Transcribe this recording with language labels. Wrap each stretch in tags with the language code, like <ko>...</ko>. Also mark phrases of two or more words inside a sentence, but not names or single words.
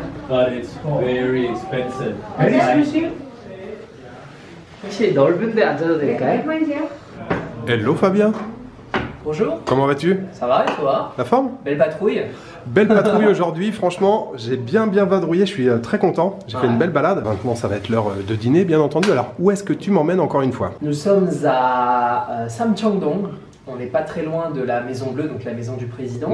<en>but it's very expensive.</en> <ko>혹시 넓은데 앉아도 될까요?</ko> <fr>Hello Fabien, Bonjour, comment vas-tu? ça va et toi? La forme? Belle patrouille. Belle patrouille aujourd'hui, franchement, j'ai bien vadrouillé, je suis très content. J'ai fait une belle balade. Maintenant, ça va être l'heure de dîner, bien entendu. Alors, où est-ce que tu m'emmènes encore une fois? Nous sommes à Samcheongdong. On n'est pas très loin de la Maison Bleue, donc la maison du président.</fr>